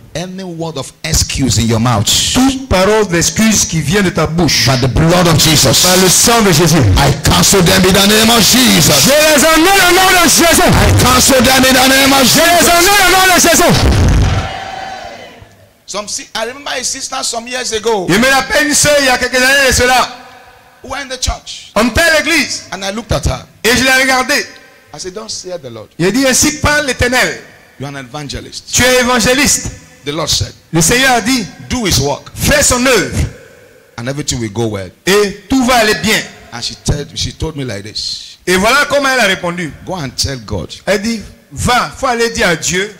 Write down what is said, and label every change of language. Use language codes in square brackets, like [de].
[en] Any word of excuse in your mouth, [fr] Toute parole d'excuse qui vient de ta bouche, [en] by the blood of Jesus, [fr] par le sang de Jésus, [en] I cancel them in the name of Jesus. [fr] je les emmène au nom de Jésus. [en] I cancel them in the name of [fr] Je les [en] Jesus. [fr] emmène au nom de Jésus. [en] I remember a sister some years ago [fr] Je me rappelle une sœur il y a quelques années de cela. [en] who went in the church, [fr] On était à l'église [en] and I looked at her. [fr] et je l'ai regardée. [en] I said, don't say the Lord. [fr] Il a dit, ainsi parle l'Éternel. [en] You're an evangelist. [fr] Tu es évangéliste. [en] The Lord said, [fr] Le Seigneur a dit, [en] do his work [fr] fais son œuvre [en] and everything will go well. [fr] et tout va aller bien. [en] And she told me like this, [fr] Et voilà comment elle a répondu. [en] go and tell God, [fr] Elle dit, va, faut aller dire à Dieu